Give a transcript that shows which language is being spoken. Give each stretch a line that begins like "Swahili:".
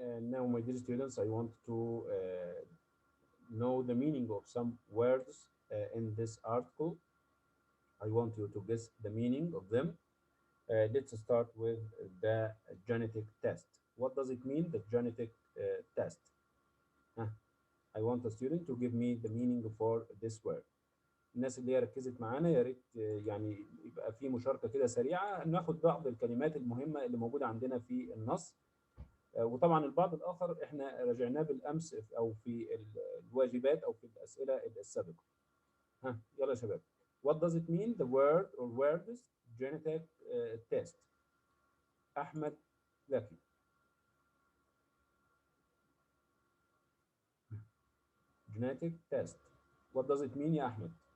English: Now my dear students, I want to know the meaning of some words in this article. I want you to guess the meaning of them. Let's start with the genetic test. What does it mean, the genetic test? I want a student to give me the meaning for this word.
Arabic: الناس اللي هي ركزت معانا يا ريت يعني يبقى في مشاركة كده سريعة ناخد بعض الكلمات المهمة اللي موجودة عندنا في النص. وطبعا البعض الآخر احنا راجعناه بالأمس أو في الواجبات أو في الأسئلة السابقة. يلا يا شباب.
English: What does it mean, the word or words genetic test?
Arabic: أحمد زكي.
English: Genetic test. What does it mean
Arabic: يا أحمد?